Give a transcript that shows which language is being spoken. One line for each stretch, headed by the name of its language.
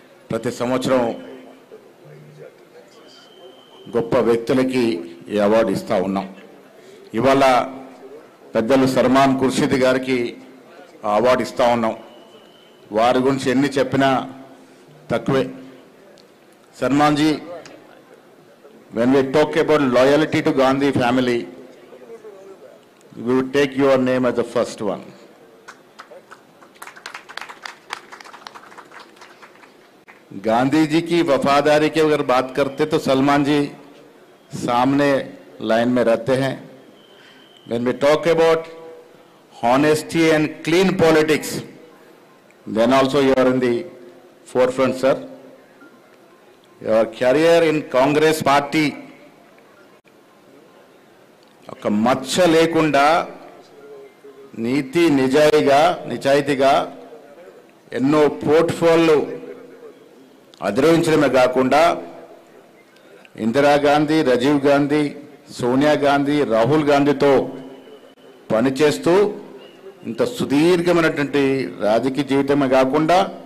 Telugu: ప్రతి సంవత్సరం గొప్ప వ్యక్తులకి ఈ అవార్డు ఇస్తూ ఉన్నాం. ఇవాళ పెద్దలు సల్మాన్ ఖుర్షీద్ గారికి అవార్డు ఇస్తూ ఉన్నాం. వారి గురించి ఎన్ని చెప్పినా తక్కువే.
English: Salman ji, when we talk about loyalty to Gandhi family, we would take your name as the first one.
Hindi: Gandhi ji की वफादारी की अगर बात करते तो सलमान जी सामने लाइन में रहते हैं.
English: When we talk about honesty and clean politics, then also you are in the forefront, sir. Your career in Congress party
Telugu: ఒక మచ్చ లేకుండా నీతి నిజాయితీగా ఎన్నో పోర్ట్ఫోలియో అధిరోహించడమే కాకుండా ఇందిరాగాంధీ, రాజీవ్ గాంధీ, సోనియా గాంధీ, రాహుల్ గాంధీతో పనిచేస్తూ ఇంత సుదీర్ఘమైనటువంటి రాజకీయ జీవితమే కాకుండా